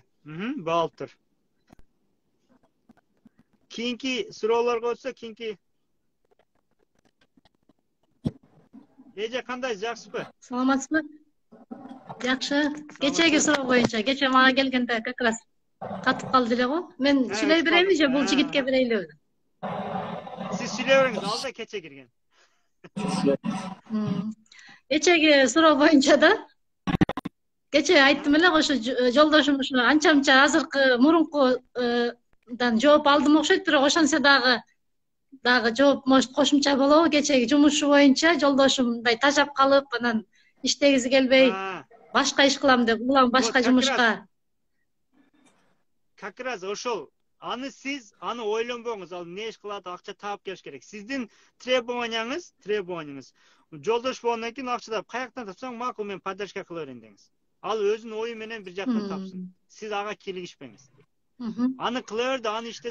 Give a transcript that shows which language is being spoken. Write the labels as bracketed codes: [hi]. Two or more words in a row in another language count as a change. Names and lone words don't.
[ky] Болуп тур. Кийинки суроолорго өтсө, кийинки Эже кандай, жакшысызбы? Саламатсызбы? Жакшы. Кечеги суроо боюнча, кече мага келгенде [ru] как раз [ky] катып калды эле го. Мен сүйлөй берейинби же бул жигитке берейлиби? Сиз сүйлөй бериңиз, ал да кече кирген. Кечеги суроо боюнча да кече айттым эле, ошо жолдошум ушу анча-мынча азыркы мурункудан жооп алдым окшойт, бирок ошентсе дагы жооп может кошумча болобу. Кечеги жумушу боюнча жолдошум мындай тажап калып, анан иштегиси келбей, башка иш кылам деп, улам башка жумушка. [ru] Как раз ошол. [ky] Аны сиз, аны ойлонбоңуз, ал эмне иш кылат, акча таап келиш керек. Сиздин требованияңыз, жолдош болгондон кийин акча таап, каяктан тапсаң макул, мен поддержка кыла берейин деңиз. Ал өзүнүн ою менен бир жактан тапсын. Сиз ага кийлигишпеңиз. Аны кыла берди, аны иштесе,